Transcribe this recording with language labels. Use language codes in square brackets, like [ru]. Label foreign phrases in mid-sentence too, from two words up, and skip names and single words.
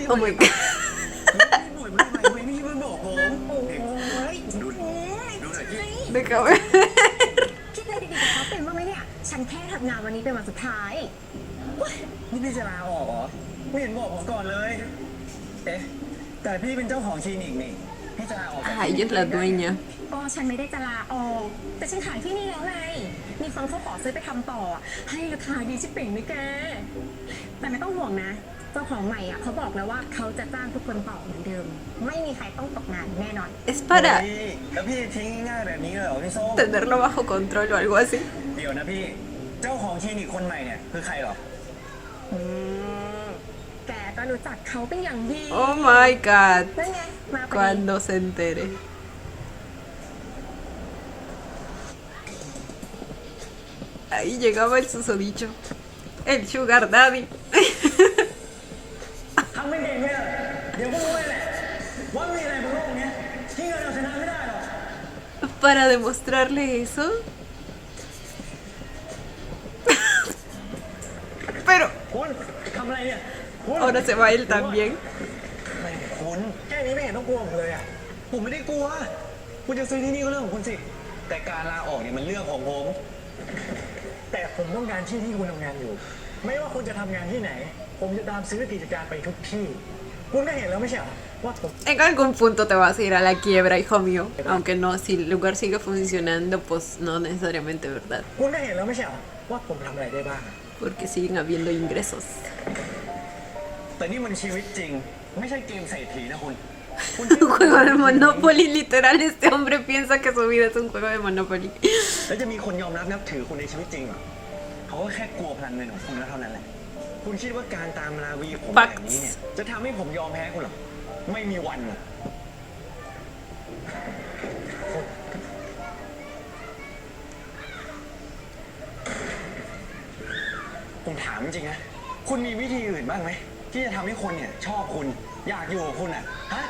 [en] Oh my god. [th] หน่วยมันทำไมพี่ไม่บอกผมดูหน่อยพี่ [es] Déjame. [th] พี่เคยดีๆกับเขาเป็นบ้างไหมเนี่ย ฉันแค่ทำงานวันนี้เป็นวันสุดท้าย นี่พี่จะลาออกเหรอไม่เห็นบอกผมก่อนเลยเอ๊ะแต่พี่เป็นเจ้าของคลินิกนี่พี่จะลาออกจาก [es] Ah, ella es la dueña. [th] ก็ฉันไม่ได้จะลาออก แต่ฉันขายที่นี่แล้วไง มีคนเขาขอซื้อไปทำต่อ ให้ราคาดีชิบเป่งเลยแก แต่ไม่ต้องห่วงนะ เจ้าของใหม่อ่ะเขาบอกแล้วว่าเขาจะจ้างทุกคนต่อเหมือนเดิม ไม่มีใครต้องตกงานแน่นอน [es] Es para [th] แล้วพี่ทิ้งง่ายแบบนี้เลยเหรอพี่ส้ม [es] tenerlo bajo control o algo así. [th] เดี๋ยวนะพี่ เจ้าของคลินิกคนใหม่เนี่ยคือใครเหรอ แกก็รู้จักเขาเป็นอย่างดี [en] Oh my god. [th] นั่นไง มาพอดี [es] Cuando se entere. Ahí llegaba el susodicho. El [en] sugar daddy. [th] ทำไม่เก่งเลยเดี๋ยวก็รู้แหละว่ามีอะไรบนโลกนี้ที่เงินเอาชนะไม่ได้หรอก [es] Para demostrarle eso. Pero [th] คุณทำอะไรเนี่ยคุณ [es] ahora se va él también. [th] ไม่คุณแค่นี้ไม่เห็นต้องกลัวผมเลยอ่ะผมไม่ได้กลัวคุณจะซื้อที่นี่ก็เรื่องของคุณสิแต่การลาออกเนี่ยมันเรื่องของผม แต่ผมต้องการที่ที่คุณทำงานอยู่ ไม่ว่าคุณจะทำงานที่ไหน ผมจะตามซื้อกิจการไปทุกที่ คุณก็เห็นแล้วไม่ใช่เหรอว่าผม [es] En algún punto te vas a ir a la quiebra, hijo mío. Aunque no, si el lugar sigue funcionando, pues no necesariamente, ¿verdad? [th] คุณก็เห็นแล้วไม่ใช่เหรอว่าผมทำอะไรได้บ้าง [es] Porque siguen habiendo ingresos. [th] แต่นี่มันชีวิตจริง ไม่ใช่เกมเศรษฐีนะคุณ [es] Un juego de Monopoly, literal, este hombre piensa que su vida es un juego de Monopoly. [th] แล้วจะมีคนยอมรับนับถือคุณในชีวิตจริงเหรอเขาก็แค่กลัวพลังเงินของคุณแล้วเท่านั้นแหละ คุณคิดว่าการตามราวีผมแบบนี้เนี่ยจะทำให้ผมยอมแพ้คุณหรอไม่มีวันหรอกผมถามจริงๆนะคุณมีวิธีอื่นบ้างไหมที่จะทำให้คนเนี่ยชอบคุณอยากอยู่กับคุณอ่ะฮะ